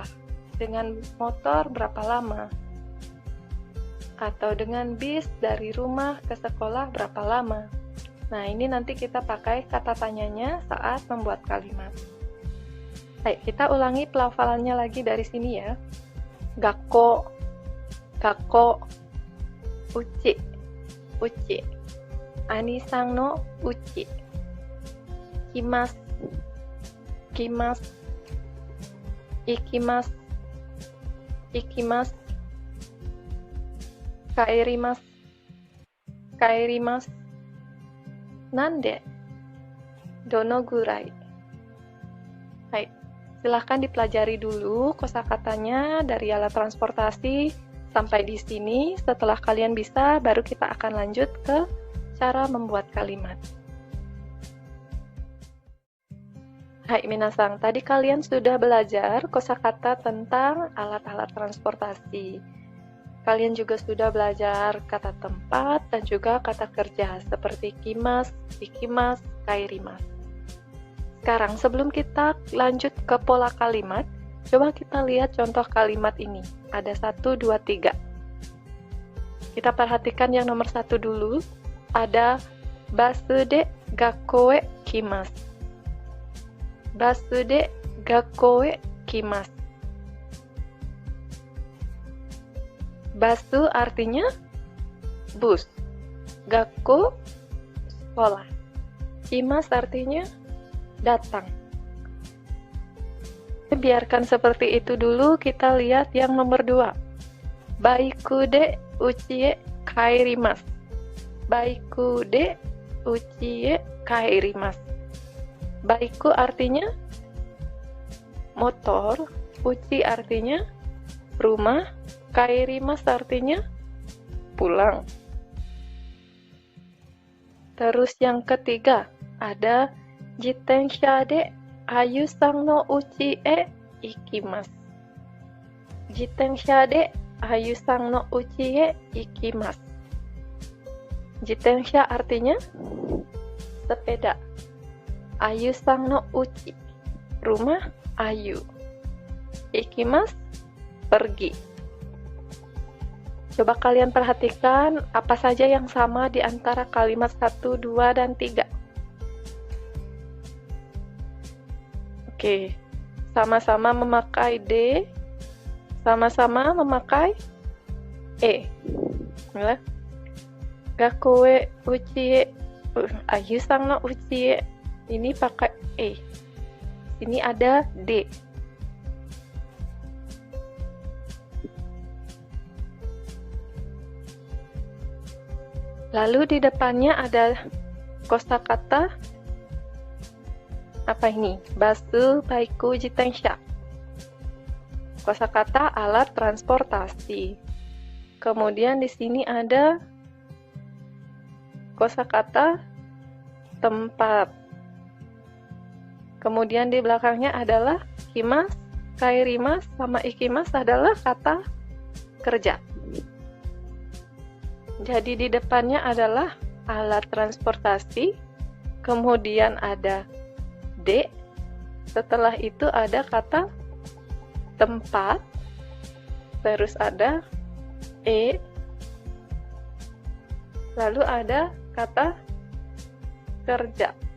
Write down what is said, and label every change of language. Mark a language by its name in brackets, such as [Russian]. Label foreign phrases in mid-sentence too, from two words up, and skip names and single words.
[Indonesian] Dengan motor berapa lama? Atau dengan bis dari rumah ke sekolah berapa lama? Nah, ini nanti kita pakai kata tanyanya saat membuat kalimat. Baik, kita ulangi pelafalannya lagi dari sini ya. [Japanese] がっこう、がっこう、うち、うち、あにさんのうち、きます、きます、いきます、いきます、かえります、かえります, なんで、どのぐらい. [Indonesian] Baik, silahkan dipelajari dulu kosakatanya dari alat transportasi sampai di sini. Setelah kalian bisa, baru kita akan lanjut ke cara membuat kalimat. Hai minasang, tadi kalian sudah belajar kosakata tentang alat-alat transportasi. Kalian juga sudah belajar kata tempat dan juga kata kerja seperti [Japanese] きます、いきます、かえります. [Indonesian] Sekarang sebelum kita lanjut ke pola kalimat, coba kita lihat contoh kalimat ini. Ada 1, 2, 3. Kita perhatikan yang nomor 1 dulu. [Japanese] Ada バスでがっこうへきます. バスでがっこうへきます. [Indonesian] Basu artinya bus. Gakko sekolah. Kimasu artinya datang. Biarkan seperti itu dulu, kita lihat yang nomor 2. [Japanese] バイクでうちへかえります. バイクでうちへかえります. [Indonesian] Baiku artinya motor, uchi artinya rumah, kaerimasu artinya pulang. Terus yang ketiga, ada [Japanese] じてんしゃでAyuさんのうちへいきます. じてんしゃでAyuさんのうちへいきます. [Indonesian] Jitensha artinya sepeda. [Japanese] Ayuさんのうち, [Indonesian] rumah Ayu. Ikimasu, pergi. Coba kalian perhatikan apa saja yang sama di antara kalimat 1, 2, dan 3. Oke, sama-sama memakai D, sama-sama memakai E. [Japanese] がっこうへうちへ、Ayuさんのうちへ, [Indonesian] ini pakai E. Ini ada D. Lalu di depannya ada kosakata apa ini? [Japanese] バス、バイク、じてんしゃ. [Indonesian] Kosakata alat transportasi. Kemudian di sini ada kosakata tempat. Kemudian di belakangnya adalah [Japanese] きます、かえります, [Indonesian] sama ikimasu adalah kata kerja. Jadi di depannya adalah alat transportasi, kemudian ada D, setelah itu ada kata tempat, terus ada lalu ada kata kerja.